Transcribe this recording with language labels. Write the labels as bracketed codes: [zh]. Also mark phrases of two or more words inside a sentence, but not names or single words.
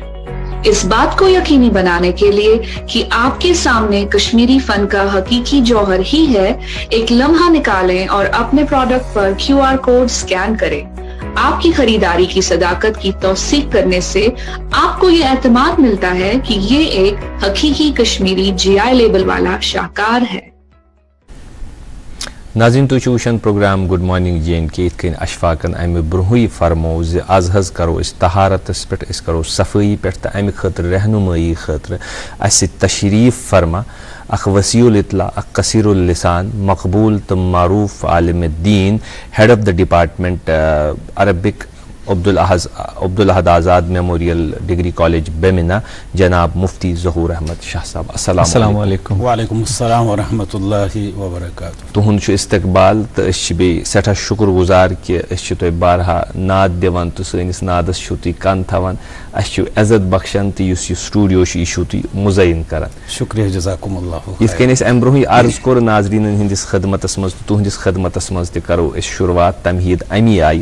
[ur] اس بات کو یقینی بنانے کے لیے کہ آپ کے سامنے کشمیری فن کا حقیقی جوہر ہی ہے, ایک لمحہ نکالیں اور اپنے پروڈکٹ پر کیو آر کوڈ سکین کریں. آپ کی خریداری کی صداقت کی توثیق کرنے سے آپ کو یہ اعتماد ملتا ہے کہ یہ ایک حقیقی کشمیری جی آئی لیبل والا شاہکار ہے. [ks] ناظرین تُہۍ چھِو وٕچھان پروگرام [en] good morning [ks] جے&کے. یِتھ کٔنۍ اشفاقن امہِ برونٛہٕے فرموو زِ آز حظ کرو أسۍ طہارتس پٮ۪ٹھ, أسۍ کرو صفٲیی پٮ۪ٹھ تہٕ امہِ خٲطرٕ رہنمٲیی خٲطرٕ اَسہِ تشریٖف فرما اکھ وسیع الاطلاع, اکھ قصیر اللسان, مقبول تہٕ معروٗف عالم دین, [en] head of the department Arabic [ks] عبدالاحد آزاد میموریل ڈگری کالج بیمنا, جناب مفتی ظہور احمد شاہ صاحب. [ar] السلام علیکم. وعلیکم السلام ورحمۃ اللہ وبرکاتہ. [ks] تہنٛد چھُ استقبال تہٕ أسۍ چھِ بیٚیہِ سٮ۪ٹھاہ شُکر گُزار کہِ أسۍ چھِ تۄہہِ بارہا ناد دِوان تہٕ سٲنِس نادس چھِو تُہۍ کن تھاوان, اَسہِ چھُ عزت بخشان تہٕ یُس یہِ سٹوڈیو چھُ یہِ چھُو تُہۍ مُزعین کران. [ar] شکریہ جزاکم اللہ. [ks] یِتھ کٔنۍ أسۍ امہِ برونٛہٕے عرض کوٚر ناظریٖنن ہٕنٛدِس خدمتس منٛز تہٕ تُہنٛدِس خدمتس منٛز تہِ کرو أسۍ شروعات تمہیٖد امی آیہِ.